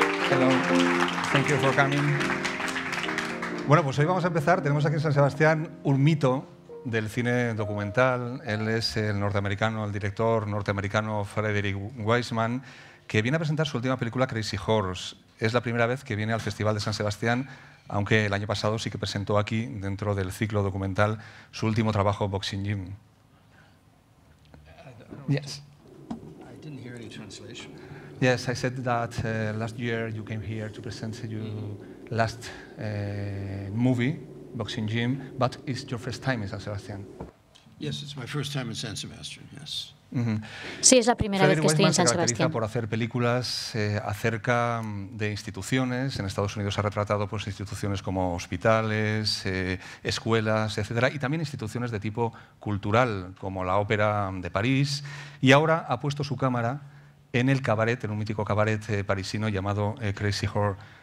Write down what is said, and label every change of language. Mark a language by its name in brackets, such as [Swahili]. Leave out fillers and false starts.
[English] Hello, thank you for coming. [Spanish] Bueno, pues hoy vamos a empezar. Tenemos aquí en San Sebastián un mito del cine documental. Él es el norteamericano, el director norteamericano Frederick Wiseman, que viene a presentar su última película, Crazy Horse. Es la primera vez que viene al Festival de San Sebastián, aunque el año pasado sí que presentó aquí, dentro del ciclo documental, su último trabajo, Boxing Gym. [English] Yes. I didn't hear any translation. Yes, I said that last year you came here to present your last movie, Boxing Gym, but it's your first time in San Sebastián. Yes, it's my first time in San Sebastian, yes. [Spanish] Sí, es la primera vez que estoy en San Sebastián. Se caracteriza Sebastián. por hacer películas acerca de instituciones. En Estados Unidos ha retratado pues, instituciones como hospitales, escuelas, etcétera, y también instituciones de tipo cultural, como la Ópera de París. Y ahora ha puesto su cámara en el cabaret, en un mítico cabaret parisino llamado Crazy Horse.